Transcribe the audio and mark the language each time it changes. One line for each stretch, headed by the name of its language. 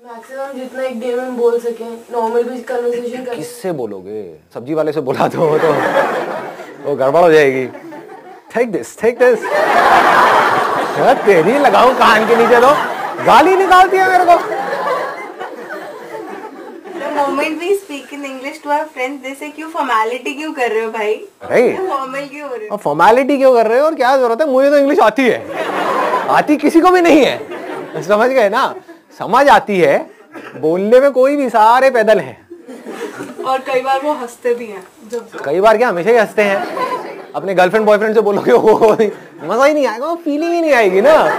Hindi: Maximum जितना एक day में बोल सके, नॉर्मल भी कन्वर्सेशन कर। किससे बोलोगे? सब्जी वाले से बोला तो वो गड़बड़ हो जाएगी।
English: take this
Hindi: तेरी लगाऊं कान के नीचे, तो गाली निकालती है मेरे को।
English: The moment we speak in English to our friends, they say
Hindi: क्यों फॉर्मेलिटी क्यों कर रहे हो भाई? फॉर्मल क्यों हो रहे हो? फॉर्मेलिटी क्यों कर रहे हो और क्या जरूरत है? मुझे तो इंग्लिश आती है, आती किसी को भी नहीं है, समझ गए ना? समझ आती है, बोलने में कोई भी, सारे पैदल हैं। और कई बार वो हंसते भी हैं। कई बार क्या, हमेशा ही हंसते हैं। अपने गर्लफ्रेंड बॉयफ्रेंड से बोलोगे वो मजा ही नहीं आएगा, फीलिंग ही नहीं आएगी ना।